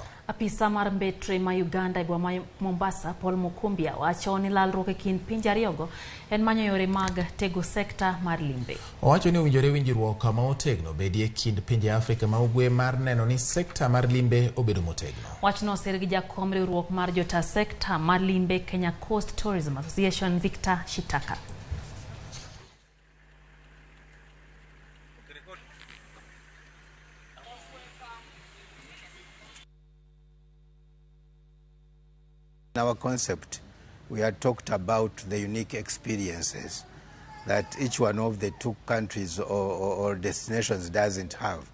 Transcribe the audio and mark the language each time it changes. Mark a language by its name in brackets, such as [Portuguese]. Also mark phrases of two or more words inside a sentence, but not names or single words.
[Luo (Kenya and Tanzania)] Apisa mar mbetre ma Uganda e boma ma Mombasa, Paul Mukumbia, wacho ni lalruok e kind pinje ariyogo en manyo yore mag tego sekta mar limbe. Owacho ni owinjore winjruok ma otegno bedie e kind pinje Afrika ma ugwe mar neno ni sekta mar limbe obedo motegno. Wachno osir gi jakom riwruok mar jota sekta mar limbe Kenya Coast Tourism Association, Victor Shitaka. [English] In our concept, we had talked about the unique experiences that each one of the two countries or destinations doesn't have.